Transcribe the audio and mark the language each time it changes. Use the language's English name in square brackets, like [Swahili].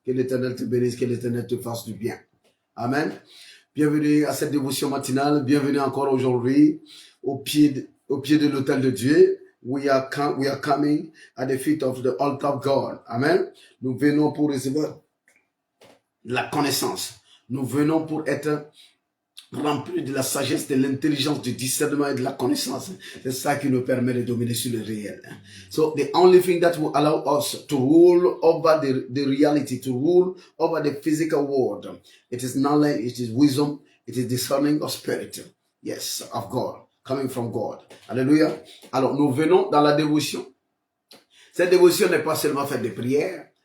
[French] Que l'Éternel te bénisse, que l'Éternel te fasse du bien. Amen. Bienvenue à cette dévotion matinale. Bienvenue encore aujourd'hui au pied de l'autel de Dieu. [English] We are coming at the feet of the altar of God. Amen. [French] Nous venons pour recevoir la connaissance. Nous venons pour être remplis de la sagesse, de l'intelligence, du discernement et de la connaissance. C'est ça qui nous permet de dominer sur le réel. [English] So the only thing that will allow us to rule over the reality, to rule over the physical world, it is knowledge, it is wisdom, it is discerning of spirit. Yes, of God, coming from God. Alléluia. [French] Alors, nous venons dans la dévotion. Cette dévotion n'est pas seulement faite de prières.